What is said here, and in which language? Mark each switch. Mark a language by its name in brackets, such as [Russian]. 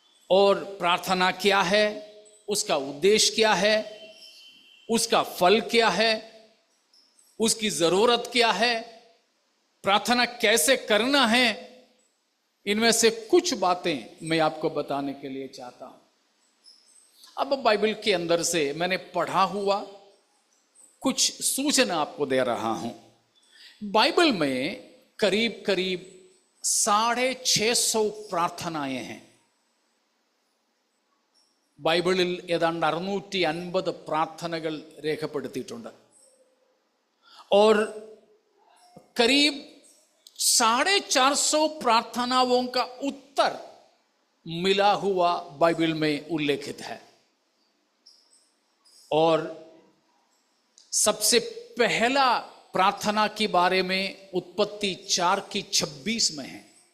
[Hindi] और प्रार्थना क्या है, उसका उद्देश्य क्या है, उसका फल क्या है, उसकी जरूरत क्या है, प्रार्थना कैसे करना है, इनमें से कुछ बातें मैं आपको बताने के लिए चाहता हूं। अब बाइबल के अंदर से मैंने पढ़ा हुआ कुछ सूचना आपको दे रहा हूं। बाइबल में करीब करीब 650 പ്രാർത്ഥനയെ हैं। [Malayalam] ബൈബിളിൽ ഏതാണ്ട് 650 പ്രാർത്ഥനകൾ രേഖപ്പെടുത്തിയിട്ടുണ്ട്। [Hindi] और करीब 450 प्रार्थनाओं का उत्तर मिला हुआ बाइबल में उल्लेखित है। और सबसे पहला प्रार्थना के बारे में उत्पत्ति 4:26 में है।